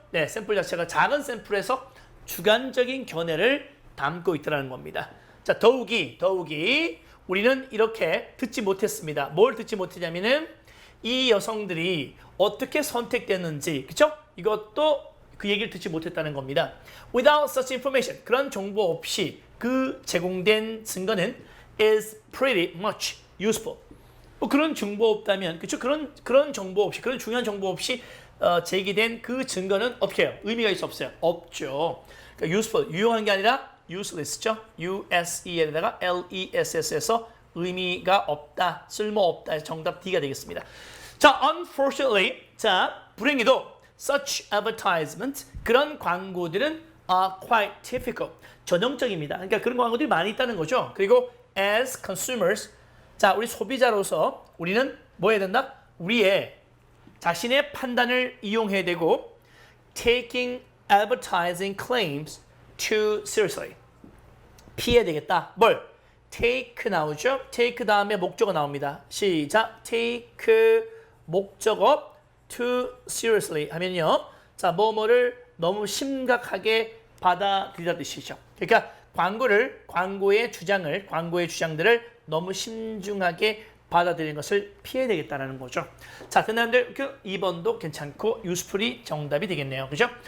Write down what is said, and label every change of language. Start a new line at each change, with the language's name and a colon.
Korean: 네, 샘플 자체가 작은 샘플에서 주관적인 견해를 담고 있다는 겁니다. 자, 더욱이 우리는 이렇게 듣지 못했습니다. 뭘 듣지 못했냐면은 이 여성들이 어떻게 선택됐는지, 그쵸? 이것도 그 얘기를 듣지 못했다는 겁니다.
English: Without such information,
Korean: 그런 정보 없이 그 제공된 증거는
English: is pretty much useful.
Korean: 뭐 그런 정보 없다면, 그쵸? 그런 정보 없이, 그런 중요한 정보 없이 제기된 그 증거는 어떻게 해요? 의미가 있어 없어요? 없죠. 그러니까 useful, 유용한 게 아니라 useless죠. use에다가 less에서 의미가 없다, 쓸모없다 해서 정답 D가 되겠습니다. 자, unfortunately, 자, 불행히도
English: such advertisement,
Korean: 그런 광고들은
English: are quite typical,
Korean: 전형적입니다. 그러니까 그런 광고들이 많이 있다는 거죠. 그리고
English: as consumers,
Korean: 자, 우리 소비자로서 우리는 뭐 해야 된다? 우리의 자신의 판단을 이용해야 되고
English: taking advertising claims too seriously.
Korean: 피해야 되겠다. 뭘? take 나오죠? take 다음에 목적어 나옵니다. 시작.
English: take 목적어 too seriously 하면요.
Korean: 자, 뭐뭐를 너무 심각하게 받아들이다 뜻이죠. 그러니까 광고의 주장들을 너무 신중하게 받아들이는 것을 피해야 되겠다는 거죠. 자, 그다음에 2번도 괜찮고 usefully 정답이 되겠네요. 그죠?